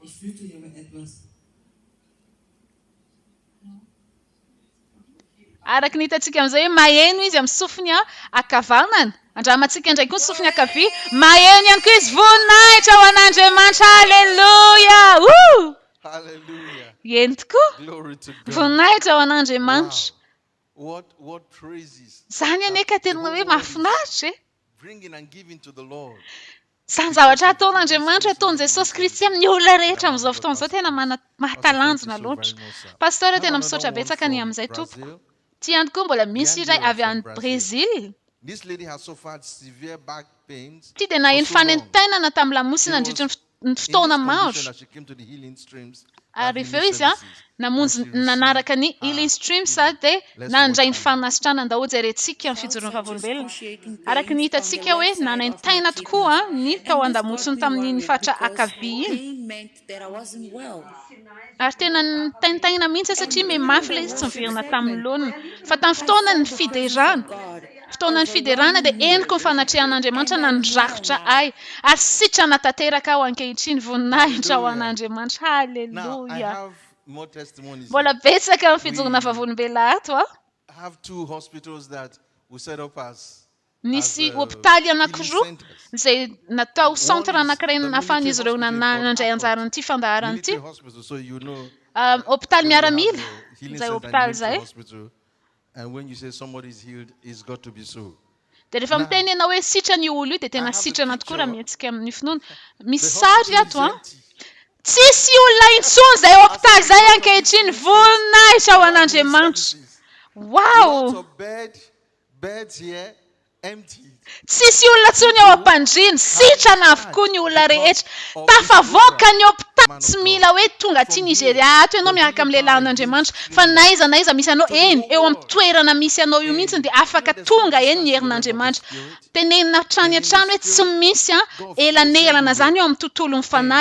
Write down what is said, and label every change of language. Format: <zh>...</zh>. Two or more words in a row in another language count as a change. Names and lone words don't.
<mg>Araka ny hitantsika amin'izay hoe maheno izy amin'ny sofiny ankavanana. Andramantsika indray koa ny sofiny ankavia, maheno ihany koa izy, voninahitra ho an'Andriamanitra. Haleluya. Hallelujah. Eny tokoa.</mg> <en>Glory to God.</en> <mg>Voninahitra ho an'Andriamanitra.</mg> <en>What praises.</en> <mg>Zany aneka tena hoe mahafinaritra e.</mg> <en>Bringing and giving to the Lord.</en> <mg>Zany zavatra ataon'Andriamanitra, ataon'i Jesosy Kristy amin'ny olona rehetra amin'izao fotoana izao, tena mahatalanjona loatra. Pastora tena misaotra betsaka ny amin'izay tompoko. Ty ihany koa mbola misy iray avy any Brésil.</mg> <en>This lady has suffered severe back pains.</en> <mg>Ty dia naheno fanentenana tamin'ny lamosina nandritra ny fotoana maro. Ary avy eo izy namonjy nanaraka ny</mg> <en>healing streams</en> <mg>dia nandray ny fanasitrana. Ndao jerentsika amin'ny fijoroana vavolombelona. Araka ny hitantsika hoe nanentaina tokoa ny tao an-damosiny tamin'ny fatra akavia iny. Ary tena nitaintaina mihitsy satria mafy ilay izy tsy miverina tamin'ny laoniny. Fa tamin'ny fotoana ny fotoana ny fiderana dia eniko ny fanatrehan'Andriamanitra nandrakotra ahy ary sitrana tanteraka aho ankehitriny, voninahitra ho an'Andriamanitra. Haleluya. Mbola betsaka amin'ny fijoroana vavolombelona ato.</mg> <en>I have 2 hospitals that we set up as</en> <mg>nisy hopitaly anankiroa izay natao centre anankiray nahafahan'izy ireo nandray anjara n'ity fandaharana ity. Hopitaly miaramila izay hopitaly izay.</mg> <en>And when you say somebody is healed, it's got to be so.</en> <mg>Dia rehefa miteny ianao hoe sitrana io olo io dia tena sitrana tokoa raha mihetsika amin'ny finoana. Misy sary ato tsisy olona intsony izay hopitaly izay ankehitriny, voninahitra ho an'Andriamanitra.</mg> <en>Wow! Beds here empty.</en> <mg>Tsisy olona tsony ao am-pandriana, sitrana avokoa ny olona rehetra. Tafavoaka ny hopitaly, tsy mila hoe tonga aty Nigeria ato ianao miaraka amin'ny lehilahin'Andriamanitra, fa naiza misy anao eny eo amin'ny toerana misy anao io mihitsy dia afaka tonga eny ny herin'Andriamanitra. Tenenina hatrany hatrany hoe tsy misy elanelana zany eo amin'ny tontolon'ny fanahy.</mg>